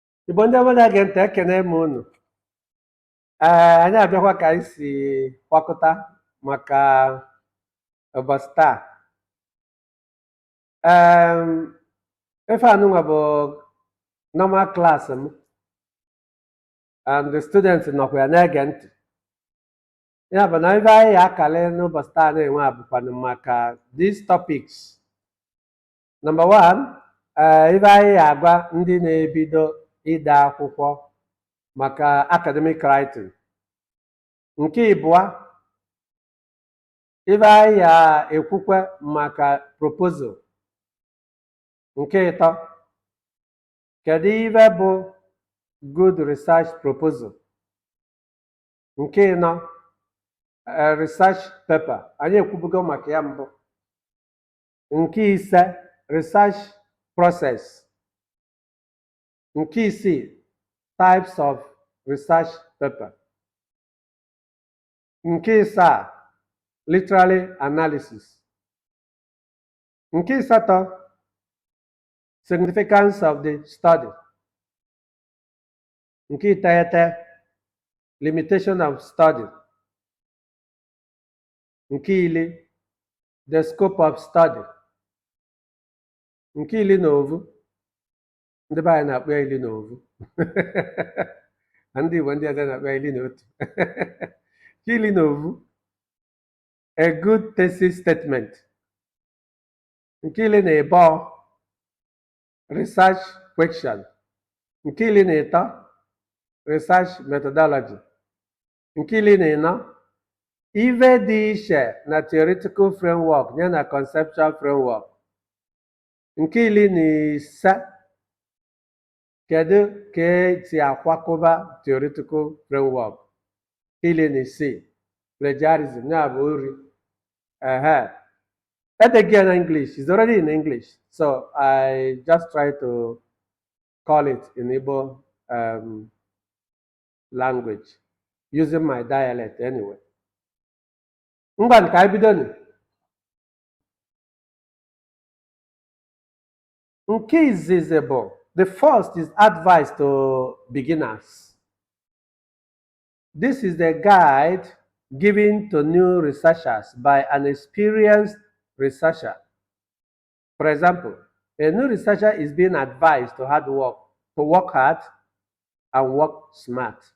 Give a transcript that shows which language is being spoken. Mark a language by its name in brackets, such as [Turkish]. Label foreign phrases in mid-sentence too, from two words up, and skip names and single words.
[Igbo] Igbo ndị ọma na-ege ntị, ekene m unu. Anyị abịakwa ka anyị si kwakọta maka ụbọchị taa. Ife anụnwa bụ [English] normal class [Igbo] m, [English] and the students [Igbo] nọkwa ya na-ege ntị. Ya bụ na ife anyị akali n'ụbọchị taa na-enwe abụkwanụ maka [English] these topics. Number one, [Igbo] ife anyị agwa ndị na-ebido ide akwụkwọ maka [English] academic writing. [Igbo] Nke ịbụa, ife anyị ekwukwe maka proposal. Nke ịtọ, kedu ife bụ good research proposal. Nke ịnọ, [English] research paper. [Igbo] Anyị ekwubugo maka ya mbụ. Nke ise, [English] research process. [Igbo] Nke isii, [English] types of research paper. [Igbo] Nke ịsaa, [English] literary analysis. [Igbo] Nke ịsatọ, [English] significance of the study. [Igbo] Nke iteghete, [English] limitation of study. [Igbo] Nke iri, [English] the scope of study. [Igbo] Nke iri na ovu, ndị be anyị na-akpọ ya iri na ovu. Ndị Igbo ndị ọzọ na-akpọ ya iri na otu. Nke iri na ovu, [English] a good thesis statement. [Igbo] Nke iri na ịbụọ, [English] research question. [Igbo] Nke iri na ịtọ, [English] research methodology. [Igbo] Nke iri na ịnọ, ife dị iche na [English] theoretical framework [Igbo] ya na [English] conceptual framework. [Igbo] Nke iri na ise, kedu ka esi akwakọba [English] theoretical framework. [Igbo] Nke iri na isii, plagiarism, ya bụ ori. [English] Again, English is already in English, so I just try to call it in Igbo language using my dialect anyway. [Igbo] Ngwa nke anyị bido ni. Nke izizi bụ, [English] the first is advice to beginners. This is the guide given to new researchers by an experienced researcher. For example, a new researcher is being advised to work hard and work smart.